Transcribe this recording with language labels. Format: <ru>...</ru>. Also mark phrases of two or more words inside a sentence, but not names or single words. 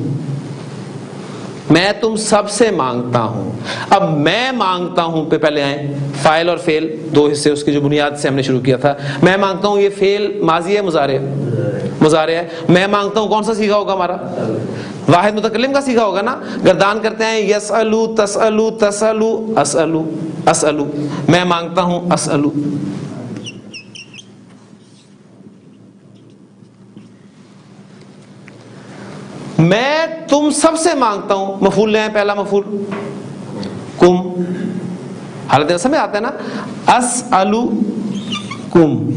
<ur>میں تم سب سے مانگتا ہوں. اب میں مانگتا ہوں پہ پہلے آئیں. فاعل اور فعل 2 حصے اس کی جو بنیاد سے ہم نے شروع کیا تھا. میں مانگتا ہوں، یہ فعل ماضی ہے مضارع؟ مضارع ہے. میں مانگتا ہوں کون سا صیغہ ہوگا ہمارا؟ واحد متکلم کا صیغہ ہوگا نا. گردان کرتے ہیں</ur> <ar>یسألو، تسألو، تسألو، اسألو، اسألو.</ar> <ur>میں مانگتا ہوں، اسألو. میں تم سب سے مانگتا ہوں. مفعول لیں، پہلا مفعول کم، حالت نصب میں آتا ہے نا، اسألوکم.</ur>